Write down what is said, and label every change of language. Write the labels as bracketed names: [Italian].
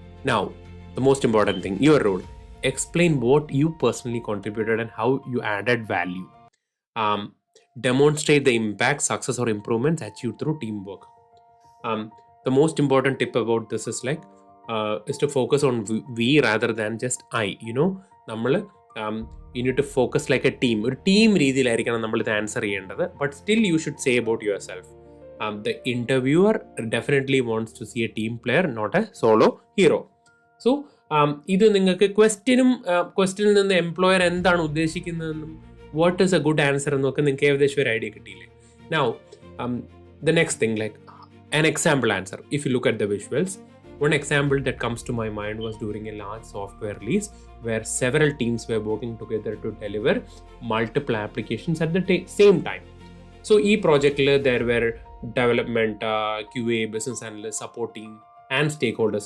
[English] Now, the most important thing, your role. Explain what you personally contributed and how you added value. Demonstrate the impact, success or improvements achieved through teamwork. The most important tip about this is is to focus on we rather than just I. [Malayalam] നമ്മൾ [English] you need to focus like a team. [Malayalam] ഒരു team രീതിയിലായിരിക്കണം നമ്മളിത് answer ചെയ്യേണ്ടത്. [English] But still you should say about yourself. The interviewer definitely wants to see a team player, not a solo hero. [Malayalam] So ഇത് നിങ്ങൾക്ക് ക്വസ്റ്റ്യനിൽ നിന്ന് employer എന്താണ് ഉദ്ദേശിക്കുന്നതെന്നും [English] what is a good answer [Malayalam] എന്നൊക്കെ നിങ്ങൾക്ക് ഏകദേശം ഒരു ഐഡിയ കിട്ടിയില്ലേ? [English] Now the next thing, like an example answer. If you look at the visuals, one example that comes to my mind was during a large software release where several teams were working together to deliver multiple applications at the same time. So e project there were development, QA, business analyst, support team and stakeholders.